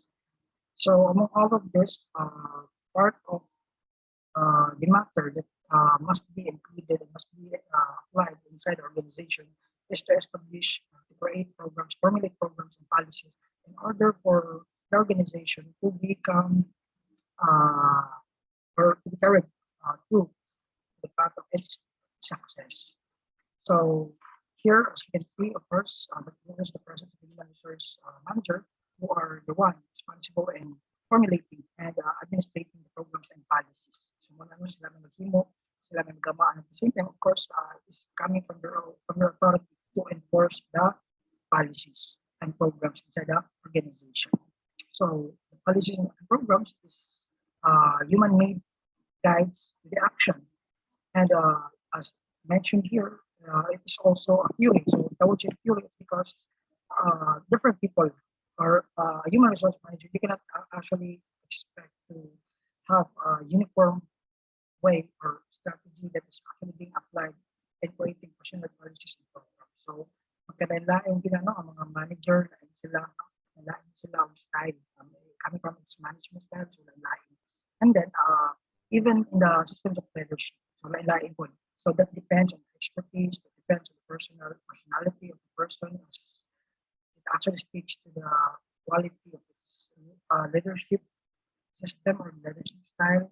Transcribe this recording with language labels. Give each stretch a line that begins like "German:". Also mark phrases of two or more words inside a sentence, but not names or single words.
English: So among all of this, part of the matter that must be included and must be applied inside the organization is to establish, to create programs, formulate programs and policies in order for the organization to become uh, or to be carried through the path of its success. So here, as you can see, of course, there is the presence of the human resource manager, who are the one responsible in formulating and administrating the programs and policies.
Hiligaynon: So muna ano sila may maghimo, sila may magamaan.
English: At the same time, of course, is coming from their authority to enforce the policies and programs inside the organization. So the policies and programs is human-made guides to the action. And as mentioned here, it is also a fueling. So double-check fueling is because different people or a human resource manager, you cannot actually expect to have a uniform way or strategy that is actually being applied in creating personal policies and programs.
Hiligaynon: So magkalain din ano, ang mga manager, lain sila ang style.
English: Coming from its management style, so lain. And then, even in the systems of leadership, so lain po. So that depends on the expertise, that depends on the personality of the person. It actually speaks to the quality of its leadership system or leadership style.